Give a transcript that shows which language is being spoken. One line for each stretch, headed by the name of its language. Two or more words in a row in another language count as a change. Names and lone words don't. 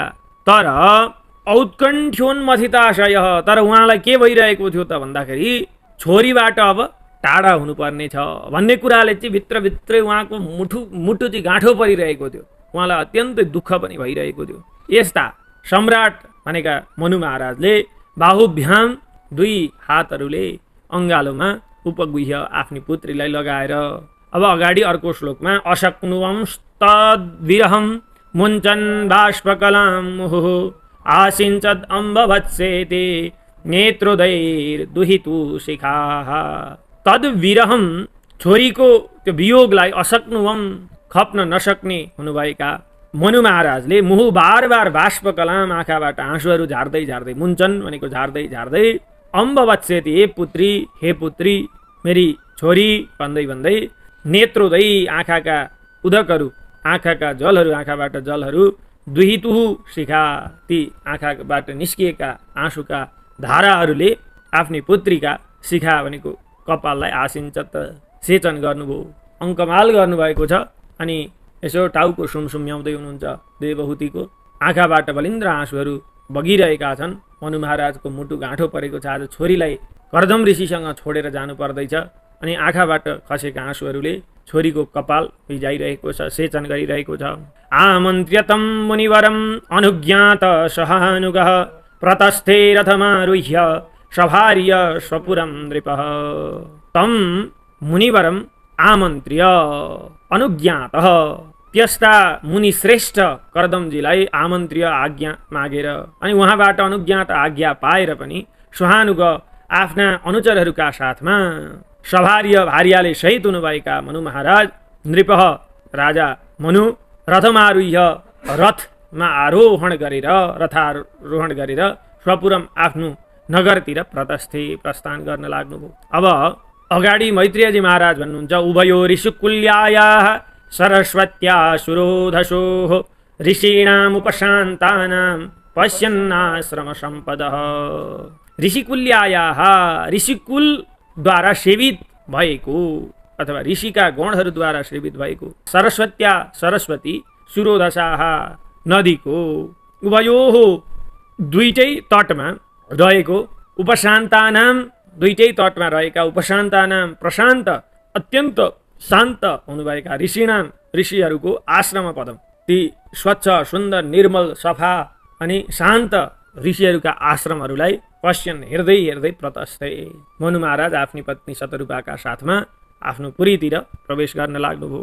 Nepali: तर औत्कण्ठ्योन्मथिताशय, तर उहाँलाई के भइरहेको थियो त भन्दाखेरि छोरीबाट अब टाढा हुनुपर्ने छ भन्ने कुराले चाहिँ भित्रभित्रै उहाँको मुटु चाहिँ गाँठो परिरहेको थियो। उहाँलाई अत्यन्तै दुःख पनि भइरहेको थियो। यस्ता सम्राट भनेका मनु महाराजले बाहुभ्याम, दुई हातहरूले अङ्गालोमा उपगुह्य आफ्नी पुत्रीलाई लगाएर, अब अगाडि अर्को श्लोकमा
Sanskrit: अशक्नुवंस्तद्विरहं मुञ्चन् बाष्पकलां मुहुः आसिञ्चद् अम्बवत्सेति नेत्रोदैर्दुहितु शिखाः।
Nepali: तद्विरहं, छोरीको त्यो वियोगलाई, अशक्नुवम खप्न नसक्ने हुनुभएका मनु महाराजले मुहु बार बार बाष्पकलाम, आँखाबाट आँसुहरू झार्दै झार्दै, मुञ्चन भनेको झार्दै झार्दै, अम्बवत्सेति, हे पुत्री, हे पुत्री, मेरी छोरी भन्दै भन्दै, नेत्रोदै, आँखाका उदकहरू, आँखाका जलहरू, आँखाबाट जलहरू,
Sanskrit: दुहितुहु शिखा,
Nepali: ती आँखाबाट निस्किएका आँसुका धाराहरूले आफ्नी पुत्रीका शिखा भनेको कपाललाई आसिञ्चत, सेचन गर्नुभयो, अङ्कमाल गर्नुभएको छ। अनि यसो टाउको सुमसुम्याउँदै हुनुहुन्छ। देवहूतिको आँखाबाट बलिन्द्र आँसुहरू बगिरहेका छन्। मनु महाराजको मुटु गाँठो परेको छ। आज छोरीलाई कर्दम ऋषिसँग छोडेर जानु पर्दैछ। अनि आँखाबाट खसेका आँसुहरूले छोरीको कपाल भिजाइरहेको छ, सेचन गरिरहेको छ।
Sanskrit: आमन्त्र्यतं मुनिवरम अनुज्ञात सहानुगः प्रतस्थे रथमारुह्य सभार्य स्वपुरं नृपः। तम मुनिवरम आमन्त्र्य अनुज्ञातः,
Nepali: त्यस्ता मुनि श्रेष्ठ कर्दमजीलाई आमन्त्र्य, आज्ञा मागेर, अनि उहाँबाट अनुज्ञात आज्ञा पाएर पनि सहानुग आफ्ना अनुचरहरूका साथमा सभार्य भार्याले सहित हुनुभएका मनु महाराज नृपह राजा मनु रथमारुह्य रथमा आरोहण गरेर रथारोहण गरेर स्वपुरम आफ्नो नगरतिर प्रस्थान गर्न लाग्नुभयो। अब अगाडि मैत्रेयजी महाराज भन्नुहुन्छ
Sanskrit: उभयो ऋषिकुल्यायाः सरस्वत्या सुरोधसोः ऋषीणामुपशान्तानां पश्यन्नाश्रम सम्पदः।
Nepali: ऋषिकुल्यायाः ऋषिकुलद्वारा सेवित भएको अथवा ऋषिका गणहरूद्वारा सेवित भएको सरस्वत्या सरस्वती सुरोधसाः नदीको उभयोः दुईटै तटमा रहेको उपशान्तानां दुईटै तटमा रहेका उपशान्तानां प्रशान्त अत्यन्त शान्त हुनुभएका ऋषिहरूको आश्रम पदम ती स्वच्छ सुन्दर निर्मल सफा अनि शान्त ऋषिहरूका आश्रमहरूलाई पश्यन हेर्दै हेर्दै प्रतस्थे मनु महाराज आफ्नी पत्नी शतरूपाका साथमा आफ्नो पुरीतिर प्रवेश गर्न लाग्नुभयो।